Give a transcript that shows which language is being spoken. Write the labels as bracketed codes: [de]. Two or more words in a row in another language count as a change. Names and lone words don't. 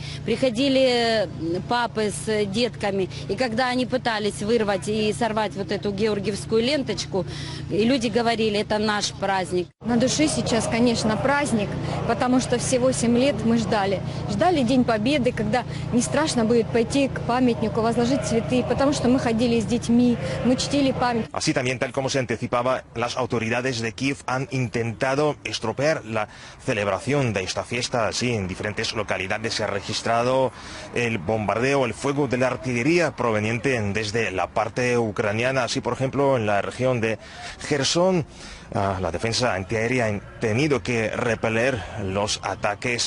[ru] Приходили папы с детками, и когда они пытались вырвать и сорвать вот эту георгиевскую ленточку, и люди говорили, это наш праздник. На душе сейчас, конечно, праздник, потому что все 8 лет мы ждали. Ждали День Победы, когда не страшно будет пойти к памятнику, возложить цветы, потому что мы ходили с детьми, мы чтили память. [es] Así también, tal como se anticipaba, las autoridades de Kiev han intentado estropear la celebración de esta fiesta. Así, en diferentes localidades se ha registrado el bombardeo, el fuego de la artillería proveniente desde la parte ucraniana. Así, por ejemplo, en la región de Gerson, la defensa antiaérea ha tenido que repeler los ataques.